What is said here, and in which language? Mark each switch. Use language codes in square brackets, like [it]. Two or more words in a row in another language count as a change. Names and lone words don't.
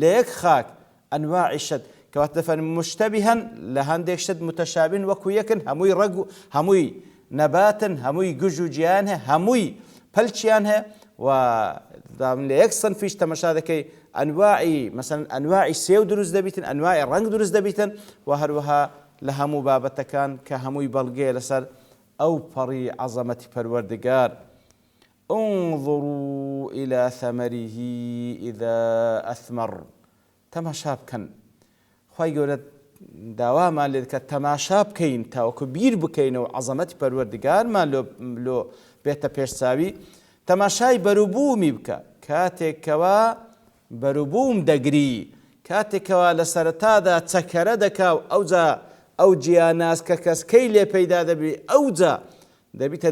[ckb] یەک خاک ئەنواعی شت کەواتە دەفەرمێ مشتەبیهەن لە هەندێک شت متەشابین وەکو یەکن هەمووی ڕەگ و هەمووی نەباتن هەمووی گوژ و گیان هەیە هەمووی پەلچیان هەیە و لە یەک سەنفیش تەماشا دەکەی ئەنواعی مەسەڵەن ئەنواعی سێو دروست دەبیتن ئەنواعی ڕەنگ دروست دەبیتن و هەروەها لە هەموو بابەتەکان کە هەمووی بەڵگەیە لەسەر ئەو پەڕی عەزەمەتی پەروەردگار. [ar] انظروا إلى ثمره إذا أثمر [ckb] تەماشا بکەن خوای گەورە داوامان لێ دەکات تەماشا بکەین تاوەکو بیر بکەینەوە عەزەمەتی پەروەردگارمان لۆ بێتە پێشچاوی تەماشای بەرووبوومی بکە کاتێکەوە بەرووبووم دەگری کاتێکەوە لە سەرەتادا چەکەرە دەکا و ئەوجا ئەو جیاناز کە کەسکەی لێ پەیدا دەبی ئەوجا دەبیتە